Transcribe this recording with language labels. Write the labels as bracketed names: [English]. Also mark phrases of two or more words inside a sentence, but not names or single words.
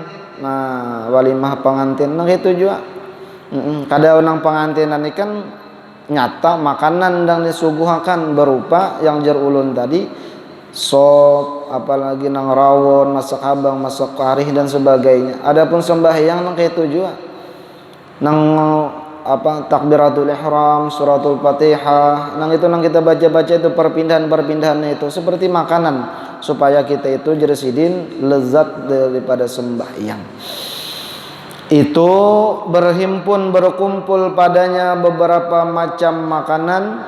[Banjar] Nah walimah pengantin nah itu juga kada orang pengantinan ini kan nyata makanan yang disuguhkan berupa yang jar ulun tadi, sop, apalagi nang rawon, masak abang, masak karih dan sebagainya. Adapun sembahyang nang itu juga nang takbiratul ihram, suratul fatihah, nang itu nang kita baca-baca itu perpindahan-perpindahannya itu seperti makanan, supaya kita itu jerasidin lezat daripada sembahyang. Itu berhimpun, berkumpul padanya beberapa macam makanan.